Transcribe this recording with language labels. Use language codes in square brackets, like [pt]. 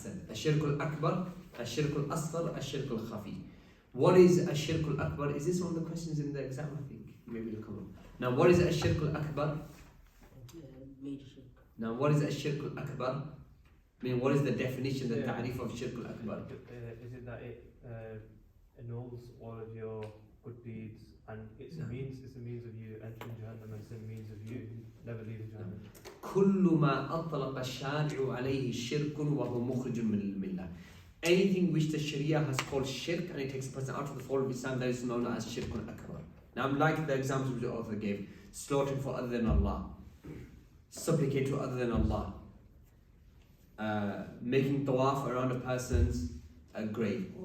[ar] الشرك الأكبر, الشرك الأصغر, الشرك الخفي. [en] What is [ar] الشرك الأكبر? [en] Is this one of the questions in the exam? I think maybe it'll come up. Now, what is [ar] الشرك الأكبر? [en] Major shirk. Now, what is [ar] الشرك الأكبر? [en] I mean, what is the definition, the ta'rif of shirk al-akbar? Is it that it annuls all of your good deeds, and it's a means of you entering Jahannam, and it's a means of you never leaving Jahannam? [ar] كل ما أطلق الشارع عليه شرك وهو مخرج من الملة. [en] Anything which the Sharia has called shirk and it takes a person out of the fold of Islam, that is known as shirk al-akbar. Now, like the examples which the author gave, slaughtering for other than Allah, supplicate to other than Allah, making tawaf around a person's grave.